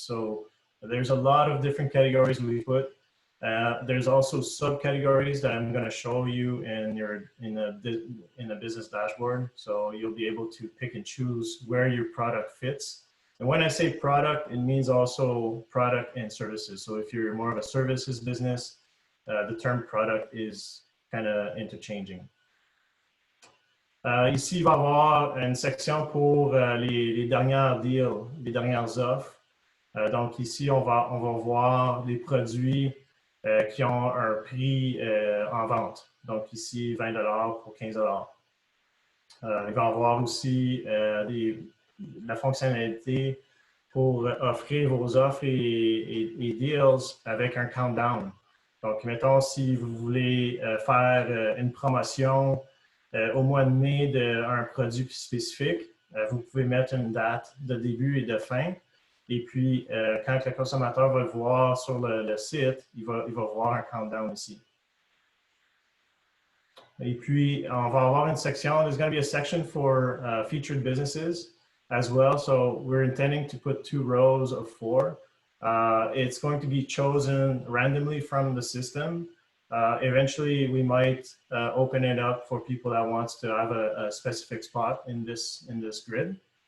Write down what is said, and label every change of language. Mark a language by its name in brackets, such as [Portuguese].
[English] So there's a lot of different categories we put. There's also subcategories that I'm going to show you in a business dashboard. So you'll be able to pick and choose where your product fits. And when I say product, it means also product and services. So if you're more of a services business, the term product is kind of interchanging. [French] Ici, il va y avoir une section pour les dernières deals, les dernières offres. Donc ici, on va voir les produits qui ont un prix en vente. Donc ici, 20 $ pour 15 $. Il va y avoir aussi la fonctionnalité pour offrir vos offres et deals avec un countdown. Donc, mettons, si vous voulez faire une promotion au mois de mai d'un produit spécifique, vous pouvez mettre une date de début et de fin. Et puis, quand le consommateur va le voir sur le site, il va voir un countdown ici. Et puis, on va avoir une section. [English] There's going to be a section for featured businesses as well. So we're intending to put 2 rows of 4. It's going to be chosen randomly from the system. Eventually, we might open it up for people that wants to have a specific spot in this grid.